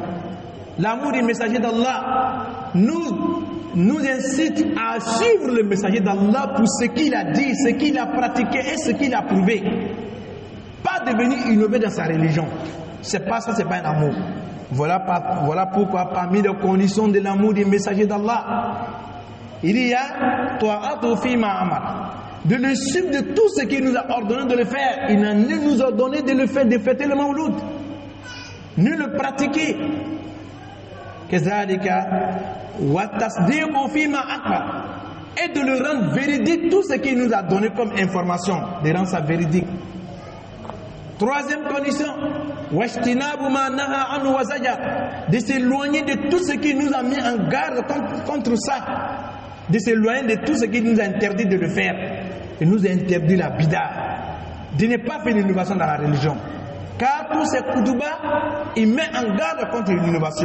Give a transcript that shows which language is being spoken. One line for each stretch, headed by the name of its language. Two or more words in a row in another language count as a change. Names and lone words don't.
French: L'amour du messager d'Allah nous incite à suivre le messager d'Allah pour ce qu'il a dit, ce qu'il a pratiqué et ce qu'il a prouvé. Pas de venir innover dans sa religion. C'est pas ça, c'est pas un amour. Voilà pourquoi parmi les conditions de l'amour du messager d'Allah, il y a
Arabic: طاعته فيما أمر,
French: de le suivre de tout ce qu'il nous a ordonné de le faire. Il n'a ni nous ordonné de le faire, de fêter le Mawlud, ni le pratiquer.
Arabic: كذلك وتصديقه فيما أخبر,
French: et de le rendre véridique tout ce qu'il nous a donné comme information, de rendre ça véridique. 3e condition,
Arabic: واجتناب ما نهى عنه وزجر,
French: de s'éloigner de tout ce qui nous a mis en garde contre ça, de s'éloigner de tout ce qui nous a interdit de le faire. Il nous a interdit la bida, de ne pas faire l'innovation dans la religion. Car tous ces kutuba, il met en garde contre l'innovation.